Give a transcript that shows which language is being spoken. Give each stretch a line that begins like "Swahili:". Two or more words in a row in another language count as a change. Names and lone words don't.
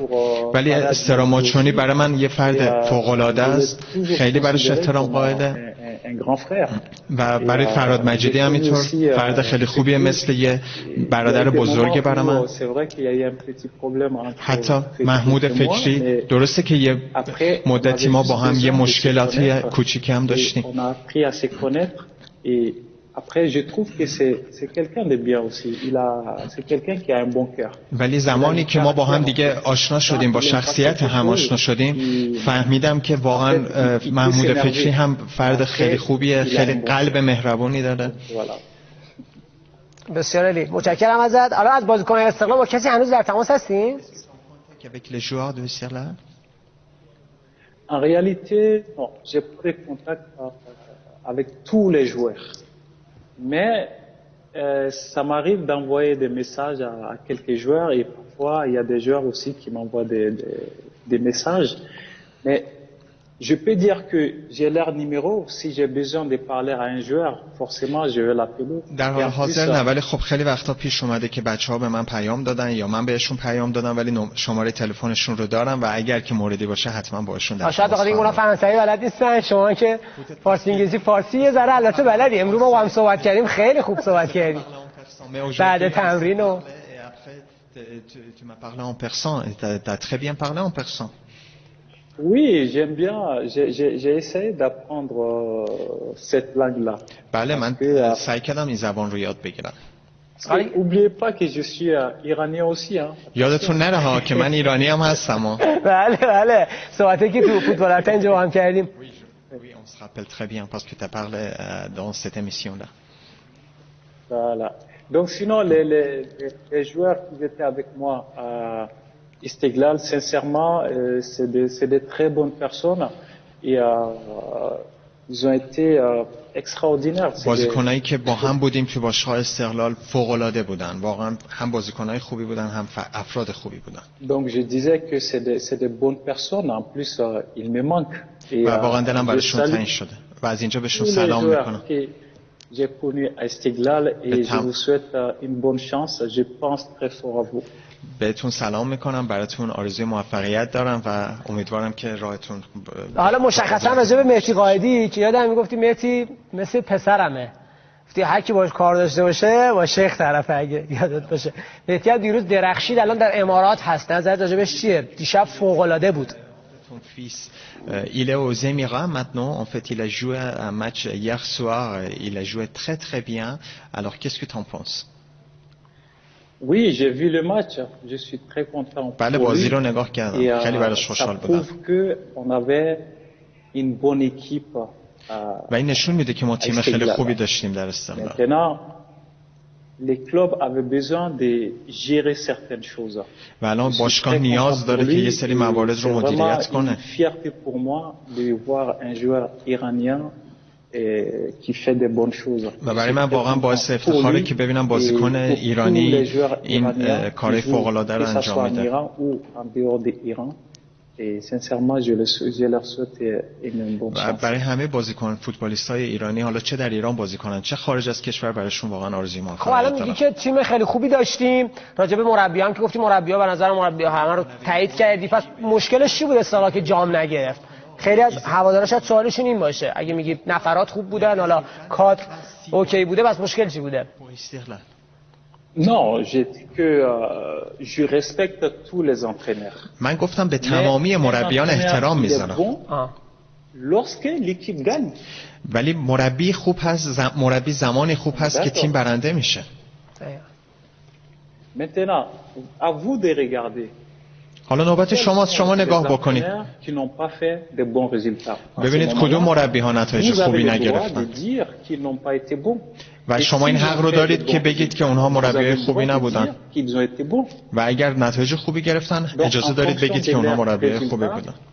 Persian: ولی استراماچونی برای من یه فرد فوق‌العاده است، خیلی براش احترام قائلم و برای فراد مجیدی هم اینطور فرد خیلی خوبیه، مثل یه برادر بزرگ برای من. حتی محمود فکری، درسته که یه مدتی ما با هم یه مشکلاتی کوچیکی هم داشتیم.
French: Après, je trouve que c'est quelqu'un de bien aussi. C'est quelqu'un qui a un bon cœur.
Persian: ولی زمانی که ما با هم دیگه آشنا شدیم، با شخصیت هم آشنا شدیم، فهمیدم که واقعا محمود فکری هم فرد خیلی خوبیه، خیلی قلب مهربونی داره. بسیار عالی، متشکرم ازت. حالا از بازیکنان استقلال با کسی هنوز در تماس هستین؟
French: Avec les joueurs de Istiqlal? En réalité, non, j'ai pas de contact avec tous les joueurs. Mais ça m'arrive d'envoyer des messages à quelques joueurs et parfois il y a des joueurs aussi qui m'envoient des messages. Mais je peux dire que j'ai leur numéro. Si j'ai besoin de parler à un joueur, forcément je vais l'appeler.
Persian: در حال حاضر نه، ولی خب خیلی وقتا پیش اومده که بچه‌ها به من پیام دادن یا من بهشون پیام دادم، ولی شماره تلفنشون رو دارم و اگر که موردی باشه حتما باهاشون در شاید بخاطر اونا فرانسوی بلد نیستن، شما که فارسی انگلیسی فارسی یه ذره البته بلدی. امروز ما با هم صحبت کردیم، خیلی خوب صحبت کردیم بعد تمرین. و
French: tu m'as parlé en persan et tu as très bien parlé en persan. Oui, j'aime bien. J'ai essayé d'apprendre cette langue-là.
Persian: بله من سعی کردم این زبان رو یاد بگیرم.
French: N'oubliez pas que je suis iranien aussi.
Persian: یادتون نره ها که من ایرانی هم هستم. بله بله. صحبتی که تو فوتبال اینجا هم کردیم.
French: Oui, on se rappelle très bien parce que tu as parlé dans cette émission-là. Voilà. Donc sinon, les joueurs qui étaient avec moi à Istiklal, sincèrement, c'est des très bonnes personnes et ils ont été extraordinaires.
Persian: بازیکنایی که با هم بودیم تو باشگاه استقلال فوق‌العاده بودن. واقعا هم بازیکنای خوبی بودن، هم افراد خوبی بودن.
French: Donc je disais que c'est des bonnes personnes. En plus, il me manque.
Persian: و واقعا دلم براشون تنگ شده. و از اینجا بهشون سلام میکنم.
French: J'ai connu à Istiklal et je vous souhaite une bonne chance. Je pense très fort à vous.
Persian: بهتون سلام میکنم، براتون آرزوی موفقیت دارم و امیدوارم که راهتون. حالا مشخصا راجع به مهدی قائدی که یادم میگفتی مهدی مثل پسرمه، گفتی هر کی باش کار داشته باشه با شیخ طرفه، اگه یادت باشه. مهدی هم دیروز درخشید، الان در امارات هست. نظرت راجع بهش چیه؟ دیشب فوق العاده بود.
French: Ton fils, il est aux Émirats maintenant. En fait, il a joué un match hier soir. Il a joué très très bien. Alors, qu'est-ce que tu en penses? Oui, j'ai vu le match. Je suis très content.
Persian: بله بازی رو نگاه کردم. خیلی براش خوشحال بودم.
French: Ça prouve que on avait une bonne équipe.
Persian: و این نشون میده که ما تیم خیلی خوبی داشتیم در استقلال.
French: Maintenant, les clubs avaient besoin de gérer certaines choses.
Persian: و الان باشگاه نیاز داره که یه سری موارد رو مدیریت کنه.
French: C'est fierté pour moi de voir un joueur iranien qui fait des bonnes choses.
Persian: و برای من واقعا باعث افتخاره که ببینم بازیکن ایرانی این کار فوق‌العاده رو انجام میده.
French: Et sincèrement, je leur souhaite une bonne chance.
Persian: برای همه بازیکن فوتبالیست‌های ایرانی، حالا چه در ایران بازی کنن چه خارج از کشور، برایشون واقعا آرزوی موفقیت دارم. خب الان میگی که تیم خیلی خوبی داشتیم. راجع به مربی هم که گفتی مربی‌ها به نظر مربی‌ها همه رو تایید کردی. پس مشکلش چی بود استقلال که جام نگرفت؟ خیلی از هوادارا شاید سوالشون این باشه، اگه میگی نفرات خوب بودن، حالا کادر اوکی بوده، بس مشکل چی بوده؟
French: Non, j'ai dit que je respecte tous les entraîneurs.
Persian: من گفتم به تمامی مربیان احترام میذارم.
French: Lorsque l'équipe gagne.
Persian: ولی مربی خوب هست، مربی زمانی خوب هست که تیم برنده میشه.
French: Maintenant, à vous de regarder.
Persian: حالا نوبت شماست، شما نگاه بکنید. ببینید کدوم مربی ها نتایج خوبی نگرفتن. و شما این حق رو دارید که بگید که اونها مربی خوبی نبودن. و اگر نتایج خوبی گرفتن اجازه دارید بگید که اونها مربی خوبی بودن.